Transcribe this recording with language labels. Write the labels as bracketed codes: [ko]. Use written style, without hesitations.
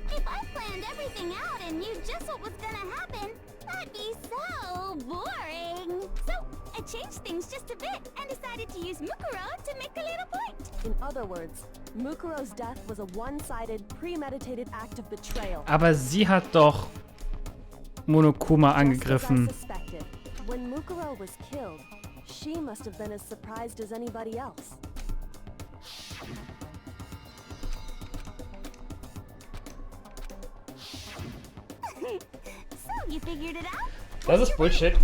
[en] If I planned everything out and knew just what was gonna happen, that'd be so boring. So, I changed things just a bit and decided to use Mukuro to make a little point. In other words, Mukuro's death was a one-sided, premeditated act of betrayal. [de] Aber sie hat doch Monokuma [en] Just as I [de] angegriffen. [en] suspected, when Mukuro was killed, she must have been as surprised as anybody else. So, you figured it out? [de] Das ist Bullshit.